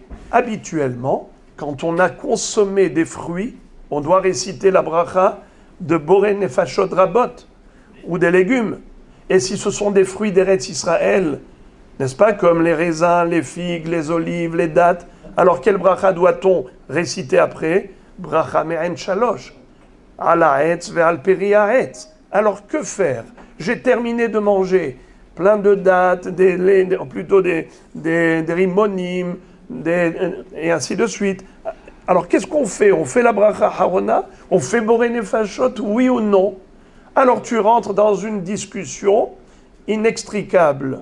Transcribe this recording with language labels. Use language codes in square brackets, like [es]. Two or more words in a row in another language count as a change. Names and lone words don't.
[fr] Habituellement, quand on a consommé des fruits, on doit réciter la bracha de [he] בורא נפשות רבות [fr] ou des légumes. Et si ce sont des fruits d'Eretz Israël, n'est-ce pas, comme les raisins, les figues, les olives, les dattes, alors quelle bracha doit-on réciter après? [he] ברכה מעין שלוש. על העץ ועל פרי העץ. [fr] Alors que faire? J'ai terminé de manger plein de dattes, plutôt des rimonim, et ainsi de suite. Alors qu'est-ce qu'on fait? On fait la [he] ברכה אחרונה? [fr] On fait [he] בורא נפשות, [fr] oui ou non? Alors tu rentres dans une discussion inextricable.